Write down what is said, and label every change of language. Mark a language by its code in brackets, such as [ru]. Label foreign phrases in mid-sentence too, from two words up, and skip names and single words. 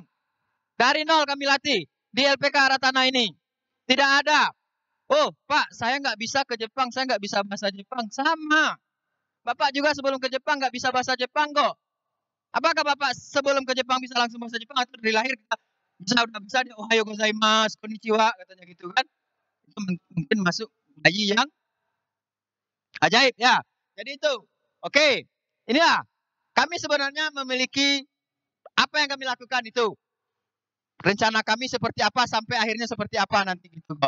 [id] Dari nol kami latih. Di LPK Aratana ini. Tidak ada. Oh, Pak, saya nggak bisa ke Jepang. Saya nggak bisa bahasa Jepang. Sama. Bapak juga sebelum ke Jepang nggak bisa bahasa Jepang kok. Apakah Bapak sebelum ke Jepang bisa langsung bahasa Jepang atau dari lahir kita udah bisa dia [ja] おはようございます、こんにちは [id] katanya gitu kan? Itu mungkin masuk bayi yang ajaib ya. Jadi itu. Oke. Inilah kami sebenarnya memiliki apa yang kami lakukan itu. Rencana kami seperti apa sampai akhirnya seperti apa nanti gitu kok.